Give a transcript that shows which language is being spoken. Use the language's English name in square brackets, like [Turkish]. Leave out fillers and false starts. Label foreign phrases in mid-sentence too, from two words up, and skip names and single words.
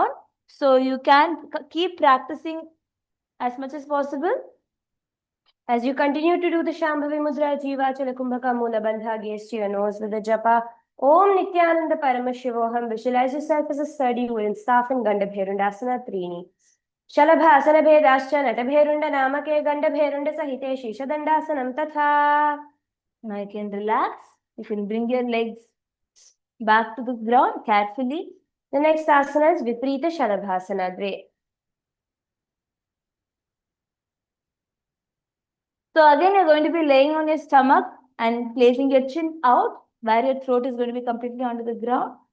[English] So you can keep practicing as much as possible. As you continue to do the Shambhavi Mudra, Jivachala Kumbhaka Mula Bandha, gaze to your nose with the japa. [Sanskrit] Om Nithyananda Paramashivoham. [English] Visualize yourself as a sturdy wooden staff in Gandhabherundasana Trini. [Sanskrit] Shalabhasana bhedascha natabherunda namake Gandhabherunda sahite Shishadandhasanam tatha. [English] Now you can relax. You can bring your legs back to the ground carefully. The next asana is Viprita Shalabhasana Dve. So again, you're going to be laying on your stomach and placing your chin out, where your throat is going to be completely onto the ground.